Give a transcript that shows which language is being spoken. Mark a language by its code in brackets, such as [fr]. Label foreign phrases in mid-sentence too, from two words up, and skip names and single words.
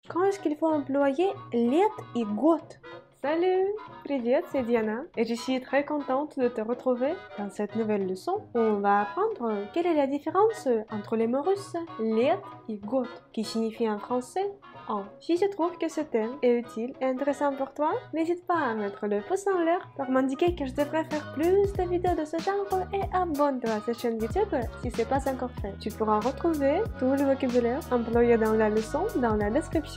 [fr] Quand est-ce qu'il faut employer [ru] лет и год? [fr] Salut, привет, c'est Diana et je suis très contente de te retrouver dans cette nouvelle leçon où on va apprendre quelle est la différence entre les mots russes [ru] лет и год [fr] qui signifie en français an. Si tu trouves que ce thème est utile et intéressant pour toi, n'hésite pas à mettre le pouce en l'air pour m'indiquer que je devrais faire plus de vidéos de ce genre et abonne-toi à cette chaîne YouTube si ce n'est pas encore fait. Tu pourras retrouver tout le vocabulaire employé dans la leçon dans la description.